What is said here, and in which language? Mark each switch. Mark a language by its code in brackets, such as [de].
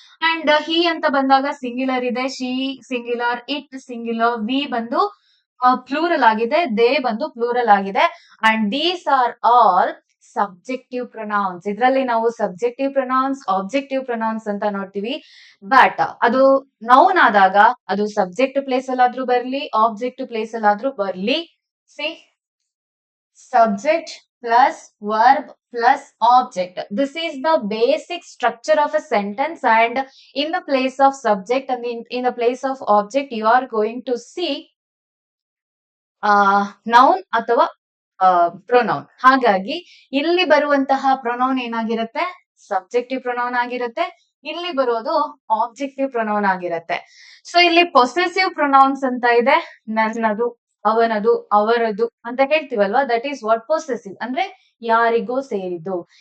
[kn] And he ಅಂತ ಬಂದಾಗ singular ಇದೆ, she singular, it singular, V ಬಂದು ಪ್ಲೂರಲ್ ಆಗಿದೆ, ದೇ ಬಂದು ಪ್ಲೂರಲ್ ಆಗಿದೆ. [en] And these are all subjective pronouns. [kn] ಇದರಲ್ಲಿ ನಾವು ಸಬ್ಜೆಕ್ಟಿವ್ ಪ್ರೊನೌನ್ಸ್, ಆಬ್ಜೆಕ್ಟಿವ್ ಪ್ರೊನೌನ್ಸ್ ಅಂತ ನೋಡ್ತೀವಿ. ಬಟ್ ಅದು ನೌನ್ ಆದಾಗ ಅದು ಸಬ್ಜೆಕ್ಟ್ ಪ್ಲೇಸ್ ಅಲ್ಲಾದ್ರೂ ಬರ್ಲಿ, ಆಬ್ಜೆಕ್ಟ್ ಪ್ಲೇಸ್ ಅಲ್ಲಾದ್ರೂ ಬರ್ಲಿ. [en] See, subject plus verb plus object. This is the basic structure of a sentence, and in the place of subject and in the place of object you are going to see noun ಅಥವಾ pronoun. [kn] ಹಾಗಾಗಿ ಇಲ್ಲಿ ಬರುವಂತಹ pronoun ಏನಾಗಿರುತ್ತೆ, subjective pronoun ಆಗಿರುತ್ತೆ. ಇಲ್ಲಿ ಬರೋದು objective pronoun ಆಗಿರುತ್ತೆ. So ಇಲ್ಲಿ ಪೊಸೆಸಿವ್ ಪ್ರೊನೌನ್ಸ್ ಅಂತ ಇದೆ. ನನ್ನದು, ಅವನದು, ಅವರದು ಅಂತ ಹೇಳ್ತೀವಲ್ವಾ, [en] that is what [kn] ಪೊಸೆಸಿವ್ ಅಂದ್ರೆ ಯಾರಿಗೋ ಸೇರಿದ್ದು.